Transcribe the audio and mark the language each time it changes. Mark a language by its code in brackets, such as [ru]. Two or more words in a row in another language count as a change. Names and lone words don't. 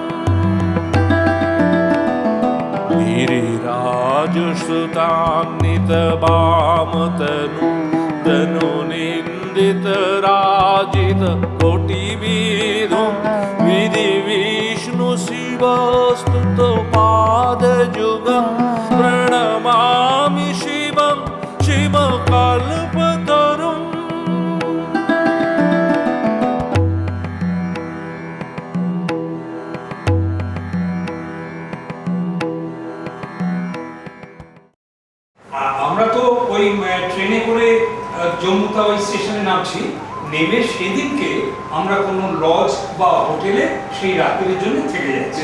[sa] गिरिराजसुतान्वितवामतनु तनुनिन्दितराजित कोटिविधुं विधिविष्णु शिवस्तुतपादयुगं प्रणमामि शिवं शिवकल्पतरुम्। [bn] আমরা তো ওই ট্রেনে করে জম্মু তাওয়াই স্টেশনে নামছি, নেমে সেদিনকে আমরা কোনো লজ বা হোটেলে সেই রাতের জন্য থেকে যাচ্ছি।